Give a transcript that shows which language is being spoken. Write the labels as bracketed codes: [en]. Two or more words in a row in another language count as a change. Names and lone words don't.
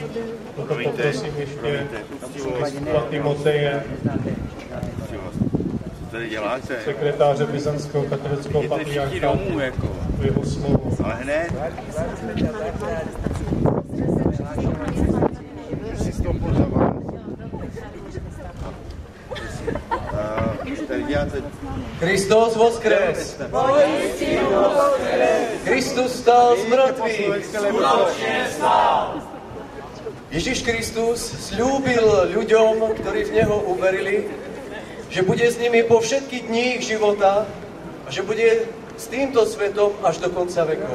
[cs] Proto poprosím ještě biskupa Timoteje, sekretáře Byzantského katolického patriarchátu, v jeho slovu. Ale hned. [cu] Kristus voskres! [sk] Kristus stál z mŕtvych! Ježiš Kristus sľúbil ľuďom, ktorí v Neho uverili, že bude s nimi po všetky dní ich života a že bude s týmto svetom až do konca vekov.